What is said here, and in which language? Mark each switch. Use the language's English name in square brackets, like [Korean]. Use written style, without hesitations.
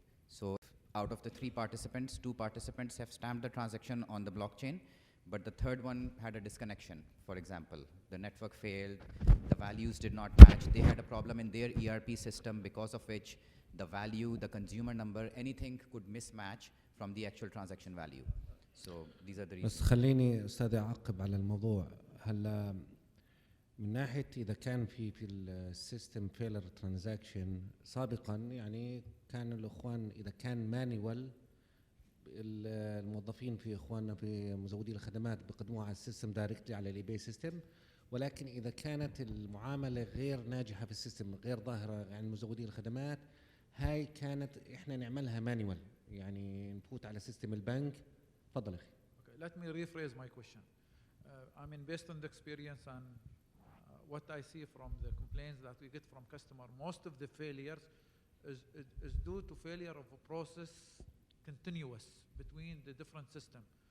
[English] So out of the 3 participants, 2 participants have stamped the transaction on the blockchain, but the third one had a disconnection. For example, the network failed, the values did not match, they had a problem in their ERP system because of which the value, the consumer number, anything could mismatch from the actual transaction value. So these are the reasons. [Arabic] بس خليني أستاذ أعقب على الموضوع. هلا من ناحية إذا كان في السيستم فيلر ترانزاكشن سابقا، يعني كان الإخوان إذا كان مانيوال الموظفين في إخواننا في مزودي الخدمات بيقدموها على السيستم دايركتلي على الإيباي سيستم، ولكن إذا كانت المعاملة غير ناجحة في السيستم غير ظاهرة عن مزودي الخدمات، هاي كانت إحنا نعملها مانيوال، يعني نفوت على سيستم البنك. تفضل أخي. [English] Okay, let me rephrase my question. I mean, based on the experience and what I see from the complaints that we get from customer, most of the failures is due to failure of a process continuous between the different system.